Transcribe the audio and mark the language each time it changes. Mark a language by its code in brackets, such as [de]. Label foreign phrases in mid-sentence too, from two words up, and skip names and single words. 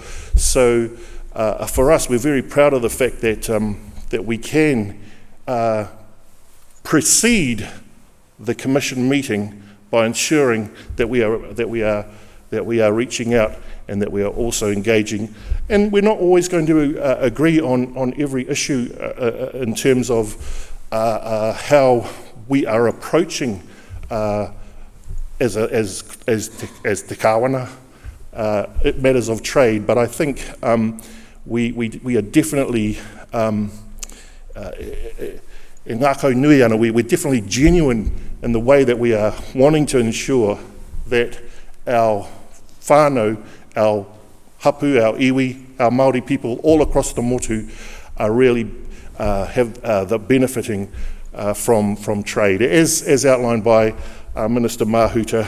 [en] So for us, we're very proud of the fact that we can precede the commission meeting by ensuring that we are reaching out and that we are also engaging. And we're not always going to agree on every issue in terms of how we are approaching as [mi] te kāwana [en] matters of trade. But I think we are definitely in [mi] ngākau nui ana, [en] we're definitely genuine in the way that we are wanting to ensure that our whānau, our hapu, our iwi, our Māori people all across the motu are really have the benefiting from trade, as outlined by Minister Mahuta.